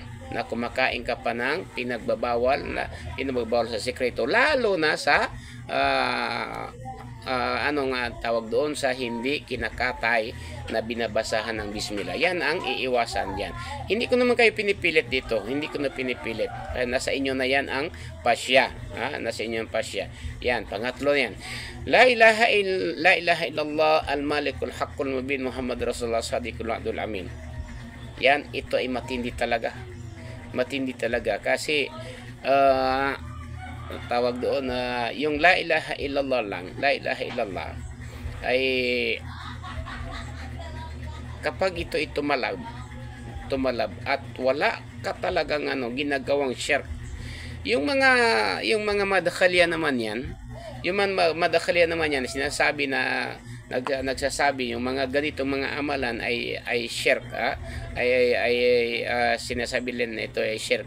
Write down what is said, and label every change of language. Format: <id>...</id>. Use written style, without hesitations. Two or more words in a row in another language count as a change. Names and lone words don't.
<tl>Na kumakain ka pa ng pinagbabawal sa sekreto, lalo na sa tawag doon sa hindi kinakatay na binabasahan ng bismillah. Yan ang iiwasan yan. Hindi ko naman kayo pinipilit dito. Hindi ko na pinipilit. Nasa inyo na yan ang pasya. Nasa inyo ang pasya. Yan, pangatlo yan.</tl> <ar>لا إله إلا الله الملك الحق المبين محمد رسول الله صادق الوعد الأمين.</ar> <tl>Yan, ito ay matindi talaga. Matindi talaga kasi tawag doon yung</tl> <ar>لا إله إلا الله</ar> <tl>lang,</tl> <ar>لا إله إلا الله</ar> <tl>ay kapag ito tumalab at wala ka talagang ginagawang shirk. Yung mga madakhalya naman yan, sinasabi na nagsasabi yung mga ganitong mga amalan ay shirk, sinasabi din na ito ay shirk.</tl>